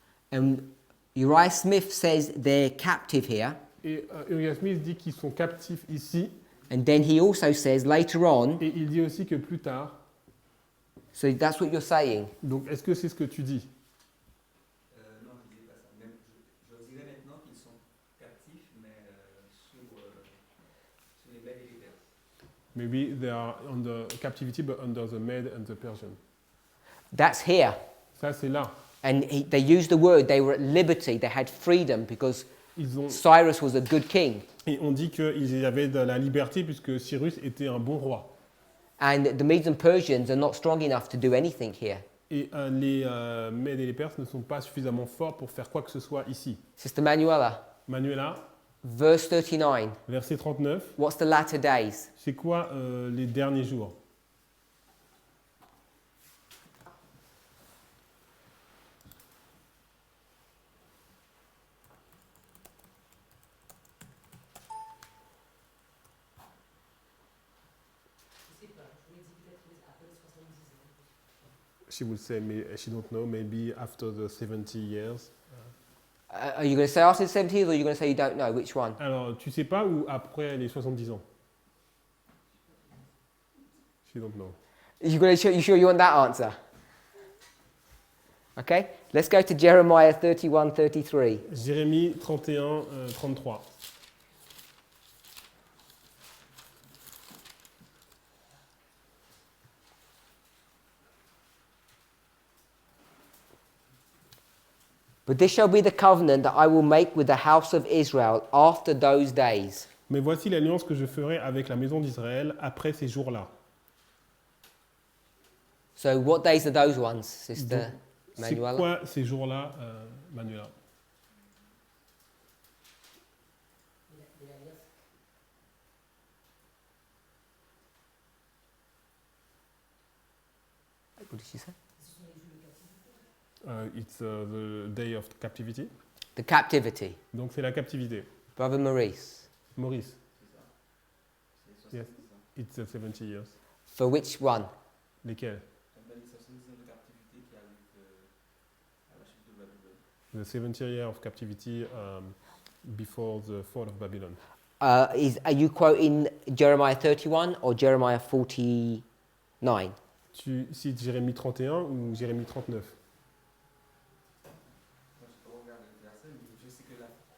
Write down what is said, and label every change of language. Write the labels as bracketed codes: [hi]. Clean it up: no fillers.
[en] And Uriah Smith says they're captive here. [fr] Et Uriah Smith dit qu'ils sont captifs ici. [en] And then he also says later on, [fr] Et il dit aussi que plus tard. [en] so that's what you're saying. [fr] Donc est-ce que c'est ce que tu dis? Non, je ne disais pas ça. Même, je dirais maintenant qu'ils sont captifs, mais sous les Mèdes et les Perses. [en] Maybe they are under captivity but under the Mede and the Persian. That's here. [fr] Ça c'est là. [en] And they used the word, they were at liberty, they had freedom because [fr] Ils ont, [en] Cyrus was a good king. [fr] et on dit qu'ils avaient de la liberté puisque Cyrus était un bon roi. [en] And the Medes and Persians are not strong enough to do anything here. [fr] Et les Mèdes et les Perses ne sont pas suffisamment forts pour faire quoi que ce soit ici. [en] Sister Manuela, [fr] Manuela, [en] verse 39. [fr] verset 39, [en] What's the latter days? [fr] c'est quoi les derniers jours? [en] She would say, she don't know, maybe after the 70 years. Are you going to say after the 70s or are you going to say you don't know? Which one? [fr] Alors, tu sais pas ou après les 70 ans? [en] She don't know. You sure you want that answer? Okay, let's go to Jeremiah 31:33. [fr] Jérémie 31, 33. [en] But this shall be the covenant that I will make with the house of Israel after those days. [fr] Mais voici l'alliance que je ferai avec la maison d'Israël après ces jours-là. [en] So what days are those ones, Sister [fr] C'est [en] Manuela? [fr] quoi ces jours-là, Manuela? [en] What did she say? It's the day of captivity. The captivity. [fr] Donc c'est la captivité. [en] Brother Maurice. Maurice. Yes, it's 70 years. For which one? [fr] Lesquels? Les 70 ans de captivité qui arrivent à la chute de Babylone. [en] The 70 years of captivity before the fall of Babylon. Are you quoting Jeremiah 31 or Jeremiah 49? [fr] Tu cites Jérémie 31 ou Jérémie 39? Moi, je ne peux pas regarder le verset, mais je sais que là.